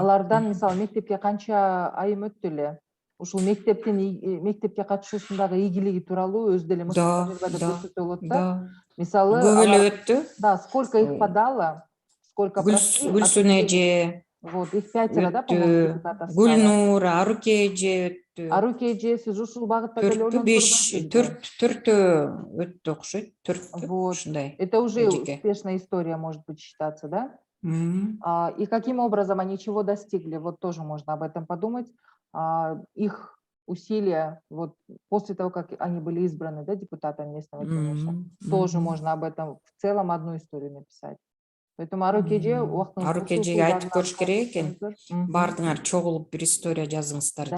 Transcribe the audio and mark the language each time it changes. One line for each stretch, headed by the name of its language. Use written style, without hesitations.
Kyrgyz: Алардан, мисалы, мектепке канча айым өттү эле? Ушул мектепке катышуусундагы ийгилиги тууралуу өз деле тажрыйбада көрсөтө болот да. Мисалы, көп эле өттү.
Russian: Да, сколько их подало, сколько прошли.
Kyrgyz: Гүлсүн эже.
Russian: Вот, их 5, да, по-моему, депутат.
Kyrgyz: Гүлнур, Арукеджи өттү. Арукеджи, сиз ушул багытта деле ойлонуп көрбөйсүзбү? 4 өттү окшойт, 4 ушундай.
Russian: Это уже успешная история, может быть, считаться, да? И каким образом они чего достигли? Вот тоже можно об этом подумать. Их усилия, вот после того, как они были избраны, да, депутатами местного кеңеша, тоже можно об этом в целом одну историю написать. Поэтому
Kyrgyz: Арукеджиге айтып көрүш керек экен. Бардыңар чогулуп бир история жазыңыздар деп.